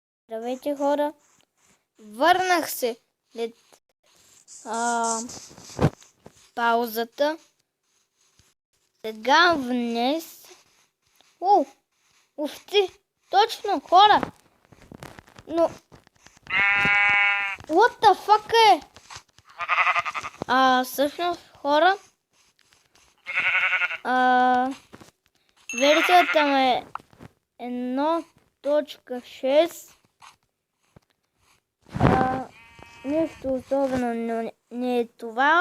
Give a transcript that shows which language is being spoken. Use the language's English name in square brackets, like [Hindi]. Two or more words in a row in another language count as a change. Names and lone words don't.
[Bulgarian] Здравейте, хора! Върнах се след паузата. Сега днес... Уфти! Точно, хора! Но... [English] What the fuck е? [Bulgarian] Всъщност, хора... версията му е 1.6. Нищо особено не е това.